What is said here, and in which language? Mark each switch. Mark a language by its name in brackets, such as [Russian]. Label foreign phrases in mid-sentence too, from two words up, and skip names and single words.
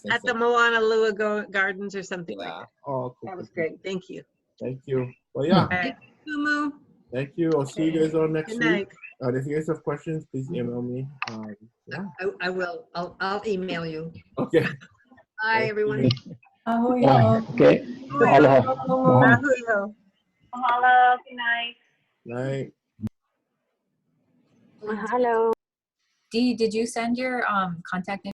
[English] At the Moana Lua Gardens or something like that. Oh, cool. That was great. Thank you. Thank you. Well, yeah. Thank you, Kumu. Thank you. I'll see you guys on next Good night. week. If you guys have questions, please email me. Yeah. I will. I'll email you. Okay. Bye, everyone. Okay. Aloha. Mahalo. Mahalo. Good night. Night. Mahalo. Dee, did you send your contact